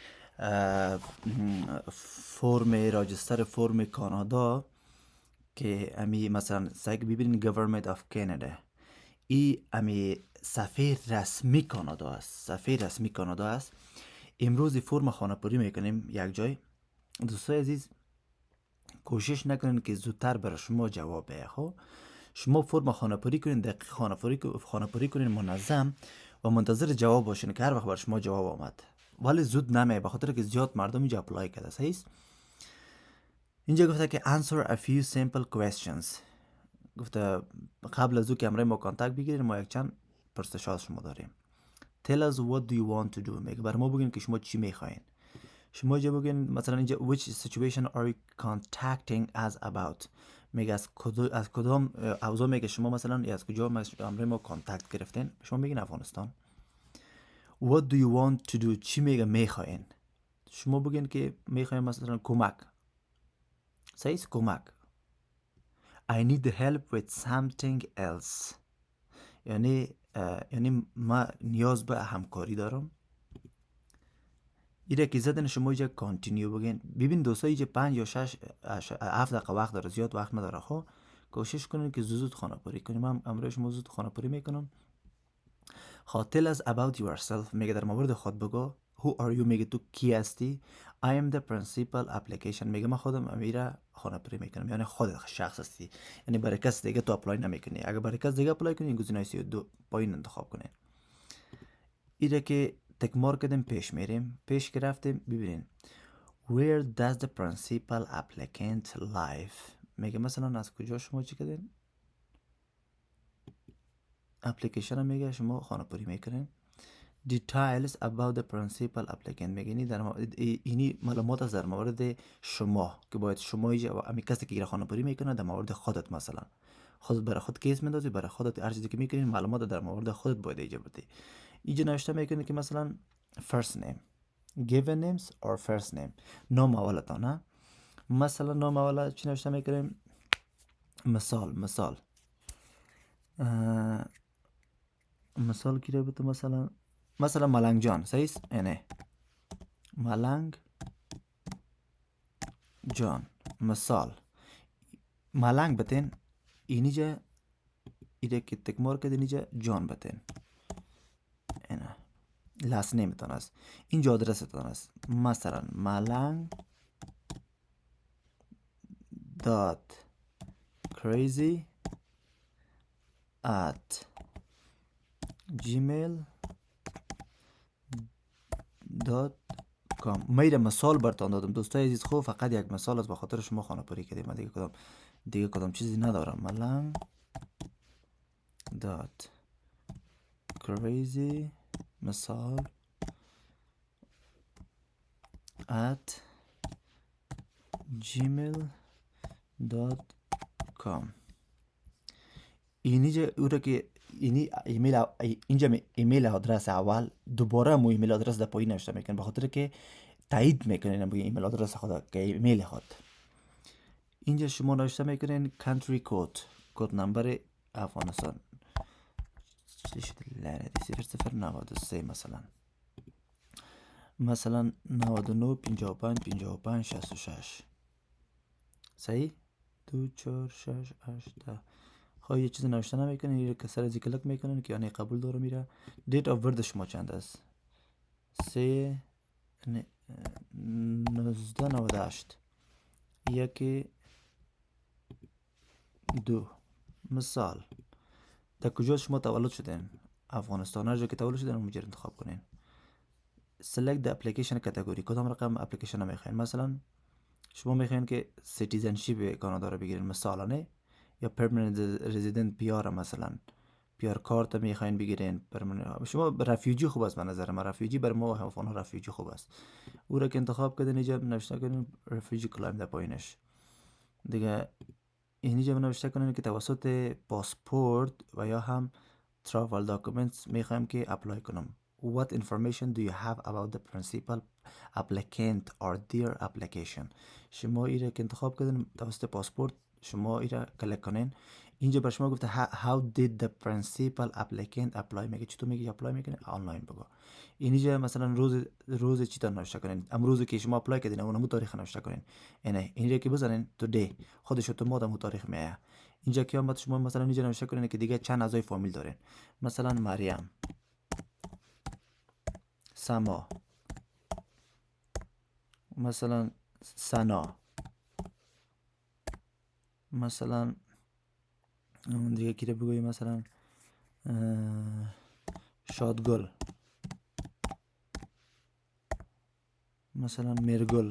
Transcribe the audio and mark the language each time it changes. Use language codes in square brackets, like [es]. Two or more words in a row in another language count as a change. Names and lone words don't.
[fa] فرم راجستر فرم کانادا که امی مثلا سایک ببینین گورنمنت آف کانادا ای امی صفحه رسمی کانادا است امروز فرم خانه پوری میکنیم یک جای دوستای عزیز کوشش نکنین که زودتر برای شما جواب بیه خب شما فرم خانه پوری کنین دقیق خانه پوری کنین منظم و منتظر جواب باشین که هر وقت برای شما جواب آمد ولی زود نمیه به خاطر که زیاد مردم اینجا اپلای کرده صحیح اینجا گفته که [en] answer a few simple questions [fa] گفته قبل از او که امروز ما کانتکت بگیریم ما یک چند پرسش از شما داریم [en] tell us what do you want to do [fa] میگه بر ما بگین که شما چی میخواین شما اینجا بگین مثلا اینجا [en] which situation are you contacting us about [fa] میگه از کدام اوضاع میگه شما مثلا از کجا امروز ما کانتکت گرفتین شما میگین افغانستان [en] what do you want to do [fa] چی میگه میخواین شما بگین که میخواین مثلا کمک صحیح کمک [en] I need help with something else [fa] یعنی ما نیاز به همکاری دارم ایره که زدن شما اینجا کانتینیو بگین. ببین دوستا اینجا 5 یا 6 7 دقیقه وقت داره، زیاد وقت نداره. خب کوشش کنین که زود خانه پری کنیم. من امروز شما زود خانه پری میکنم. [en] خب tell us about yourself، [fa] میگه در مورد خود بگو. [en] who are you، [fa] میگه تو کی هستی. [en] I am the principal application، [fa] میگه من خودم امیره خانه پری میکنم، یعنی خودت شخص هستی، یعنی برای کس دیگه تو اپلای نمیکنی. اگر برای کس دیگه اپلای کنی گزینه 32 پایین انتخاب کنین. ایره که تکمار کردیم پیش میریم. پیش که رفتیم ببینین [en] where does the principal applicant live، [fa] میگه مثلا از کجا شما چی کردین اپلیکیشن هم میگه شما خانه پری میکنین. [en] details about the principal applicant، [fa] میگه اینی معلومات از در مورد شما که باید شما امی کسی که خانه پری میکنه در مورد خودت، مثلا خودت برای خود کیس میندازی، برای خودت هر چیزی که میکنین معلومات در مورد خودت باید اینجا بدی. اینجا نوشته میکنه که مثلا [en] first name، given names or first name، [fa] نام اولتا نه. مثلا نام اول چی نوشته میکنیم؟ مثال مثال کی رو بتو مثلا ملنگ جان، صحیح است؟ نه ملنگ جان مثال ملنگ بتین. اینجا ایده که تکمار کردین اینجا جان بتین. اینه [en] last nameتان [fa] است، اینجا آدرستان است. مثلا ملنگ dot crazy at gmail.com. میره مثال برتان دادم دوستای عزیز. خوب فقط یک مثال از به خاطر شما خانه پری کردیم. من دیگه کدام چیزی ندارم. ملنگ dot crazy مثال at gmail.com. اینجا او را که اینجا [en] email address [fa] اول، دوباره مو [en] email address [fa] در پایین نوشته میکنه، به خاطر که تایید میکنین با [en] email address [fa] خود که ایمیل خود. اینجا شما نوشته میکنین [en] country code، [fa] کد نمبر افغانستان چی شده لعنتی 0093 مثلا 99 55 55 66 صحیح 2 4 6 8 10. خب یه چیز نوشته نمیکنین، یه کسر از کلک میکنین که یعنی قبول داره میره. [en] date of birth [fa] شما چند است؟ 1998 1 2. مثال در کجا شما تولد شدین؟ افغانستان. هر جا که تولد شدین اونجا انتخاب کنین. [en] select the application category، [fa] کدام رقم اپلیکیشن میخواین. مثلا شما میخواین که سیتیزنشیپ کانادا رو بگیرین مثلا، یا [en] permanent resident [fa] پیار، مثلا [en] PR card [fa] میخواین بگیرین. شما رفیوجی خوب است به نظر من. رفیوجی بر ما افغان رفیوجی خوب است. او را که انتخاب کردین اینجا نوشته کنین [en] refugee claim [fa] در پایینش دیگه. اینجا نوشته کنین که توسط پاسپورت و یا هم [en] travel documents [fa] میخوایم که اپلای کنم. [en] What information do you have about the principal applicant or their application؟ [fa] شما ایره که انتخاب کردین توسط پاسپورت شما ایره کلیک کنین. اینجا بر شما گفته [en] how did the principal applicant apply، [fa] میگه چطور میگه اپلای میکنه آنلاین بگو. اینجا مثلا روز چی تا نوشته کنین، امروز که شما اپلای کردین اونمو تاریخ نوشته کنین. اینجا که بزنین today خودش اتومات تاریخ میایه. اینجا که هم شما مثلا اینجا نوشته کنین که دیگه چند اعضای فامیل دارین. مثلا مریم، سما، مثلا سنا، مثلا دیگه کی رو بگویم، مثلا شادگل، مثلا مرگل.